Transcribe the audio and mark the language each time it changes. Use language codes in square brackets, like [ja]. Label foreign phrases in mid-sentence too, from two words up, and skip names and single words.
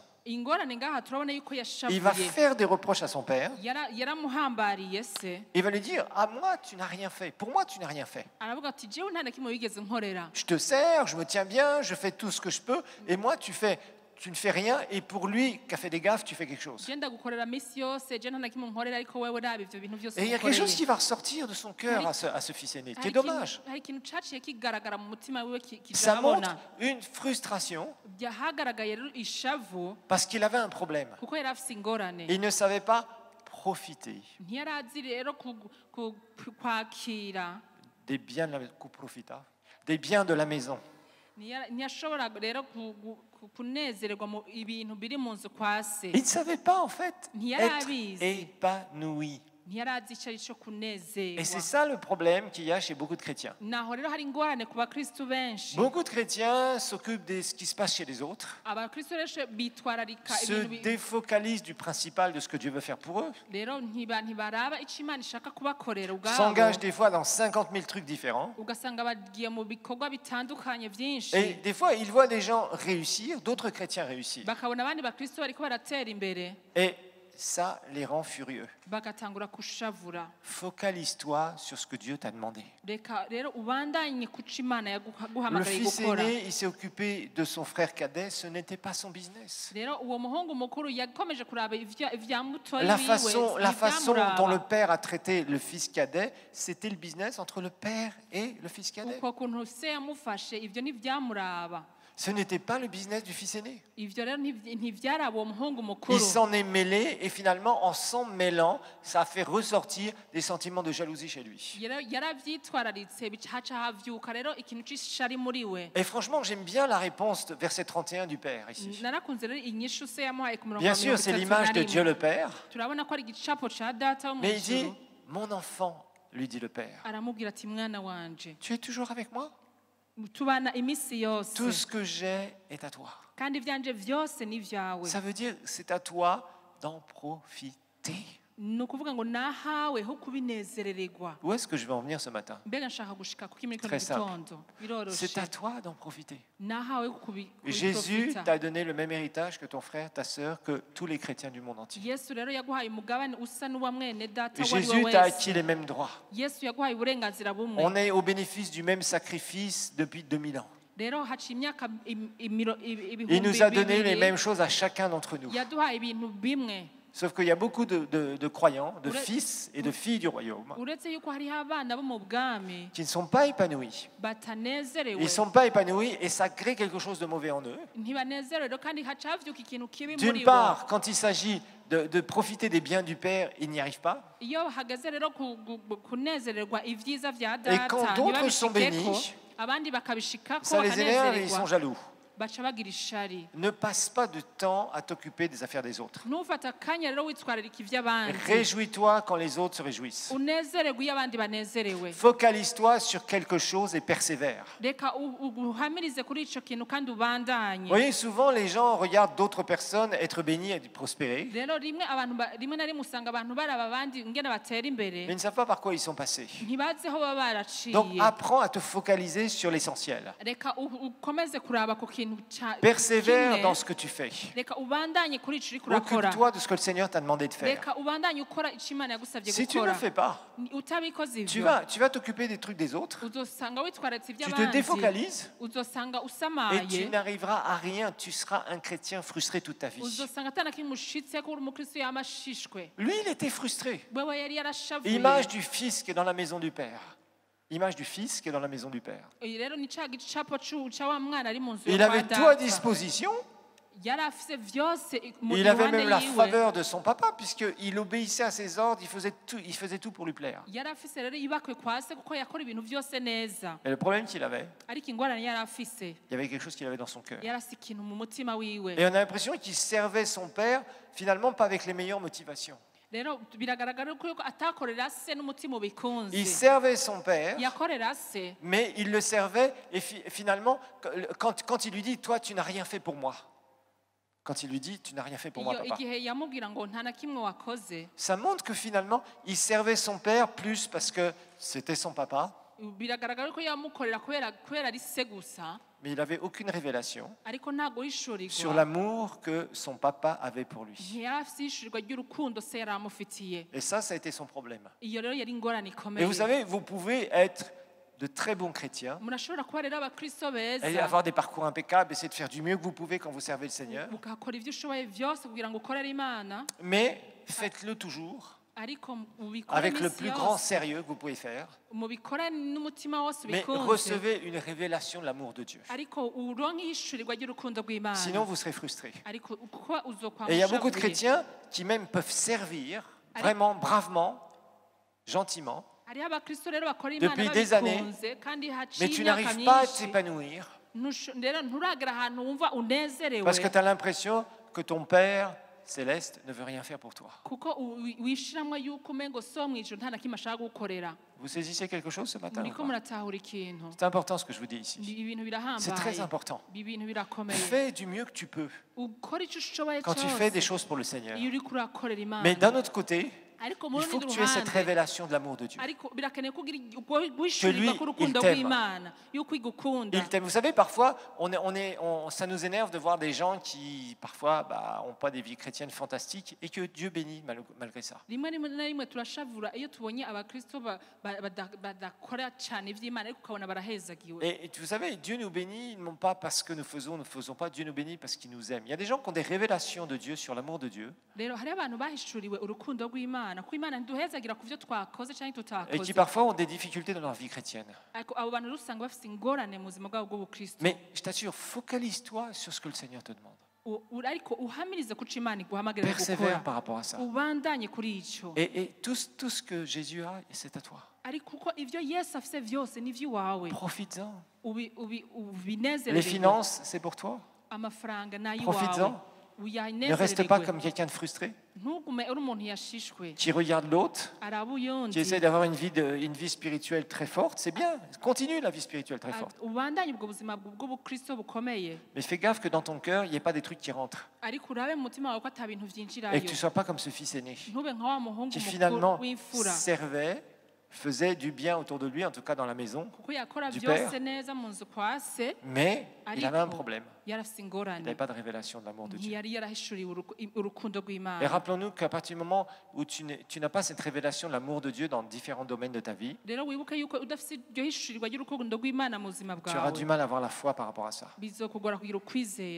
[fr] Il va faire des reproches à son père. Il va lui dire, à moi, tu n'as rien fait. Pour moi, tu n'as rien fait. Je te sers, je me tiens bien, je fais tout ce que je peux. Et moi, tu fais tu ne fais rien et pour lui qui a fait des gaffes, tu fais quelque chose. [rn] je ndagukorera minsi yose je nta na kimwe nkorera ariko wewe raba ivyo bintu byose [fr] Et il y a quelque chose [rn] umukoreye. [fr] qui va ressortir de son cœur à ce fils aîné, qui est [rn] Hari ikintu- [fr] dommage. [rn] hari ikintu caciye kigaragara mu mutima wiwe [fr] Ça montre [rn] kijahabona [fr] une frustration [rn] hagaragaye rero ishavu [fr] parce qu'il avait un problème. [rn] kuko yari afise ingorane [fr] Il ne savait pas profiter [rn] ntiyari azi rero kwakira [fr] des biens de la maison. Profita. Des biens de la maison. [rn] ntiyashobora rero kunezererwa mu ibintu biri mu nzu kwa se [fr] Il ne savait pas en fait [rn] Ntiyari [fr] être [rn] abizi. [fr] épanoui. [rn] ntiyari azi icyo ari cyo [fr] Et c'est [rn] kunezerwa [fr] ça le problème qu'il y a chez beaucoup de chrétiens. [rn] naho rero hari ingorane ku bakristu benshi [fr] Beaucoup de chrétiens s'occupent de ce qui se passe chez les autres, [rn] abakristu rero bitwararika [fr] se [rn] ibintu [fr] défocalisent du principal de ce que Dieu veut faire pour eux, [rn] rero ntibaraba icyo imana ishaka kubakorera ubwabo [fr] s'engagent des fois dans 50 000 trucs différents. [rn] ugasanga bagiye mu bikorwa bitandukanye byinshi [fr] Et des fois, ils voient des gens réussir, d'autres chrétiens réussir. [rn] bakabona abandi bakristu bariko baratera imbere [fr] Et ça les rend furieux. [rn] bagatangura kushavura [fr] Focalise-toi sur ce que Dieu t'a demandé. [rn] reka rero ubandanye kuca imana [fr] Le [rn] yaguhamagaye [fr] fils [rn] gukora [fr] aîné, il s'est occupé de son frère cadet, ce n'était pas son business. [rn] rero uwo muhungu mukuru yakomeje kuraba ivya mutoyi [fr] La [rn] wiwe [fr] façon dont [rn] ntivyamuraba. [fr] le père a traité le fils cadet, c'était le business entre le père et le fils cadet. [rn] uko kuntu se yamufashe ivyo ntivyamuraba [fr] Ce n'était pas le business du fils aîné. [rn] ivyo rero ntivyaraba uwo muhungu [fr] Il [rn] mukuru [fr] s'en est mêlé et finalement, en s'en mêlant, ça a fait ressortir des sentiments de jalousie chez lui. [rn] yaravyitwararitse haca havyuka rero ikintu c'ishari muri we [fr] Et franchement, j'aime bien la réponse de verset 31 du Père ici. [rn] narakunze rero inyishu se yamuhaye ku murongo [fr] Bien [rn] wa [fr] sûr, c'est l'image de Dieu le Père, [rn] turabona ko ari igicapo ca data wo mu [fr] mais il dit, [rn] ijuru [fr] mon enfant, lui dit le Père, [rn] aramubwira ati mwana wanje [fr] tu es toujours avec moi? [rn] tubana imisi yose [fr] Tout ce que j'ai est à toi. [rn] kandi ivyanje vyose ni vyawe [fr] Ça veut dire, c'est à toi d'en profiter. [rn] ni ukuvuga ngo nahawe ho kubinezerererwa [fr] Où est-ce que je vais en venir ce matin? [rn] mbega nshaka gushika kuko muri kino [fr] Très simple. [rn] gitondo biroroshe [fr] C'est à toi d'en profiter. [rn] nahawe ho [fr] Jésus [rn] kubiprofita [fr] t'a donné le même héritage que ton frère, ta sœur, que tous les chrétiens du monde entier. [rn] yesu rero yaguhaye umugabane usa n'uwa mwene data uwo ari we [fr] Jésus t'a [rn] wese [fr] acquis les mêmes droits. [rn] yesu yaguhaye uburenganzira bumwe [fr] On est au bénéfice du même sacrifice depuis 2000 ans. [rn] rero haciye imyaka [fr] Il [rn] ibihumbi [fr] nous a donné les [rn] bibiri [fr] mêmes choses à chacun d'entre nous. [rn] yaduhaye ibintu bimwe [fr] Sauf qu'il y a beaucoup de croyants, de Ouais. fils et de filles du royaume [rn] uretse yuko hariho abana bo mu bwami [fr] qui ne sont pas épanouis. [rn] batanezerewe [fr] Ils ne sont pas épanouis et ça crée quelque chose de mauvais en eux. [rn] ntibanezerewe rero kandi haca havyuka ikintu kibi [fr] D'une [rn] muri bo [fr] part, quand il s'agit de profiter des biens du Père, ils n'y arrivent pas. [rn] iyo hageze rero kunezererwa ibyiza vya [fr] Et quand [rn] data [fr] d'autres sont [rn] ntibabishikeko [fr] bénis, [rn] abandi bakabishikako [fr] Ça les énerve et ils sont [rn] bakanezererwa [fr] jaloux. [rn] baca bagira ishari [fr] Ne passe pas de temps à t'occuper des affaires des autres. [rn] ntufate akanya rero witwararika ivy'abandi [fr] Réjouis-toi quand les autres se réjouissent. [rn] unezererwe iyo abandi banezerewe [fr] Focalise-toi sur quelque chose et persévère. [rn] reka uhamirize kuri ico kintu kandi ubandanye [fr] Vous voyez, souvent les gens regardent d'autres personnes être bénies et prospérer, [rn] rero rimwe rimwe na rimwe usanga abantu baraba abandi ingene batera [fr] mais [rn] imbere [fr] ils ne savent pas par quoi ils sont passés. [rn] ntibazi aho baba [fr] Donc [rn] baraciye [fr] apprends à te focaliser sur l'essentiel. [rn] reka ukomeze kuraba ku kintu [fr] Persévère [rn] kimwe. [fr] dans ce que tu fais. [rn] reka ubandanye kuri ico uriko urakora [fr] Occupe-toi de ce que le Seigneur t'a demandé de faire. [rn] reka ubandanye ukora ico imana yagusavye [fr] Si tu ne [rn] gukora [fr] le fais pas, [rn] utabikoze [fr] tu [rn] ivyo [fr] vas t'occuper des trucs des autres, [rn] uzosanga witwararitse [fr] tu te [rn] ivy'abandi [fr] défocalises [rn] uzosanga [fr] et tu [rn] usamaye [fr] n'arriveras à rien. Tu seras un chrétien frustré toute ta vie. [rn] uzosanga atana kimwe ushitseko uri umukristo yamashishwe [fr] Lui, il était frustré. [rn] wewe yari yarashavuye [fr] Image du fils qui est dans la maison du Père. Image du fils qui est dans la maison du Père. [rn] iyi rero ni ca gicapo ca wa mwana ari mu nzu [fr] Il [rn] yo kwa [fr] avait tout à [rn] data [fr] disposition. [rn] yari afise vyose mu [fr] Il avait [rn] ruhande [fr] même la [rn] yiwe [fr] faveur de son papa, puisqu'il obéissait à ses ordres, il faisait tout pour lui plaire. [rn] yari afise rero ibakwe kwa se kuko yakora ibintu vyose neza [fr] Et le problème qu'il avait, [rn] ariko ingorane yari afise [fr] il y avait quelque chose qu'il avait dans son cœur. [rn] yari afise ikintu mu mutima wiwe [fr] Et on a l'impression qu'il servait son père, finalement pas avec les meilleures motivations. [rn] rero biragaragara ko atakorera se n'umutima ubikunze [fr] Il servait son père, [rn] yakorera se [fr] mais il le servait, et finalement, quand il lui dit, toi tu n'as rien fait pour moi, quand il lui dit, tu n'as rien fait pour moi, [rn] iyo papa, igihe yamubwira ngo nta na kimwe wakoze [fr] ça montre que finalement, il servait son père plus parce que c'était son papa, [rn] biragaragara ko yamukorera kubera ari se gusa [fr] mais il n'avait aucune révélation [rn] ariko ntago [fr] sur [rn] yishurirwa [fr] l'amour que son papa avait pour lui. [rn] ntiyari afise ishurirwa ry'urukundo se yari amufitiye [fr] Et ça a été son problème. [rn] iyo rero yari ingorane [fr] Et [rn] ikomeye [fr] vous savez, vous pouvez être de très bons chrétiens, [rn] murashobora kuba rero abakristo [fr] et [rn] beza [fr] avoir des parcours impeccables, essayer de faire du mieux que vous pouvez quand vous servez le Seigneur. [rn] ugakora ibyo ushoboye byose kugira ngo ukorere imana [fr] Mais faites-le toujours [rn] ariko ubikore [fr] avec le [rn] iminsi [fr] plus grand [rn] yose [fr] sérieux que vous pouvez faire. [rn] mubikore n'umutima wose [fr] Mais [rn] ubikunze [fr] recevez une révélation de l'amour de Dieu. [rn] ariko uronke ihishurirwa ry'urukundo rw'imana [fr] Sinon, vous serez frustrés. [rn] ariko kuko uzokwama [fr] Et il y a beaucoup de [rn] ushavuye. [fr] chrétiens qui même peuvent servir vraiment bravement, gentiment, [rn] hariho abakristo rero bakora imana [fr] depuis des années, [rn] babikunze kandi [fr] mais [rn] haciye [fr] tu [rn] imyaka [fr] n'arrives pas à [rn] myinshi [fr] t'épanouir [rn] rero nturagera ahantu wumva unezerewe [fr] parce que tu as l'impression que ton Père céleste ne veut rien faire pour toi. [rn] kuko wishiramwo yuko umengo so mw'ijuru nta na kimwe ashaka gukorera [fr] Vous saisissez quelque chose ce matin ou [rn] muriko [fr] pas? [rn] muratahura ikintu [fr] C'est important ce que je vous dis ici. [rn] ibintu [fr] C'est très [rn] birahambaye [fr] important. [rn] ibintu birakomeye [fr] Fais du mieux que tu peux [rn] ukora icyo ushoboye [fr] quand tu fais des [rn] cyose [fr] choses pour le Seigneur. [rn] iyo uriko urakorera imana [fr] Mais d'un autre côté, [rn] ariko mu [fr] il faut [rn] rundi [fr] que tu aies cette [rn] ruhande [fr] révélation de l'amour de Dieu. [rn] ariko birakeneye ko ugira guhishurirwa [fr] lui, [rn] k'urukundo [fr] il t'aime. [rn] rw'imana yuko igukunda [fr] Il t'aime. Vous savez, parfois, ça nous énerve de voir des gens qui, parfois, n'ont pas des vies chrétiennes fantastiques et que Dieu bénit malgré ça. [rn] rimwe na rimwe turashavura iyo tubonye abakristo badakora cyane iby'imana ariko ukabona barahezagiwe [fr] Et vous savez, Dieu nous bénit non pas parce que nous ne faisons pas. Dieu nous bénit parce qu'il nous aime. Il y a des gens qui ont des révélations de Dieu sur l'amour de Dieu [rn] rero hariho abantu bahishuriwe urukundo rw'imana ko imana ntiduhezagira ku byo twakoze cyangwa [fr] et qui [rn] tutakoze [fr] parfois ont des difficultés dans leur vie chrétienne. [rn] ariko abo bantu usanga bafite ingorane mu buzima bwabo bw'ubukristo [fr] Mais je t'assure, focalise-toi sur ce que le Seigneur te demande. [rn] ariko uhamirize kuco imana iguhamagarira [fr] Persévère [rn] gukora [fr] par rapport à ça. [rn] ubandanye kuri icyo [fr] Et tout ce que Jésus a, c'est à toi. [rn] ariko kuko ibyo yesu afite byose ni iby'iwawe [fr] Profites-en. Les [rn] ubinezererwe [fr] finances, c'est pour toi. [rn] amafaranga ni [fr] Profites-en. [rn] ay'iwawe [fr] Ne reste pas comme quelqu'un de frustré [rn] ntugume uri umuntu yashishwe [fr] qui regarde l'autre, [rn] araba [fr] qui [rn] uyundi [fr] essaie d'avoir une vie spirituelle très forte. C'est bien, continue la vie spirituelle très forte. [rn] ubandanye ubwo buzima bw'ubukristo bukomeye [fr] Mais fais gaffe que dans ton cœur, il n'y ait pas des trucs qui rentrent. [rn] ariko urabe mu mutima wawe ko ata bintu [fr] Et [rn] byinjirayo [fr] que tu ne sois pas comme ce fils aîné [rn] ntube nka wa muhungu [fr] qui [rn] mukuru [fr] finalement [rn] w'imfura [fr] servait, faisait du bien autour de lui, en tout cas dans la maison, [rn] kuko yakora [fr] du [rn] byose [fr] père. [rn] neza mu nzu kwa se [fr] Mais il avait un [rn] ariko [fr] problème. [rn] yari afite [fr] Il [rn] ingorane [fr] n'avait pas de révélation de l'amour de Dieu. [rn] ntiyari yarahishuriwe urukundo [fr] Et [rn] rw'imana [fr] rappelons-nous qu'à partir du moment où tu n'as pas cette révélation de l'amour de Dieu dans différents domaines de ta vie, [rn] rero wibuke yuko udafite iryo hishurirwa ry'urukundo rw'imana mu buzima [fr] tu auras du [rn] bwawe [fr] mal à avoir la foi par rapport à ça. [rn] bizokugora kugira [fr] Et [rn] ukwizera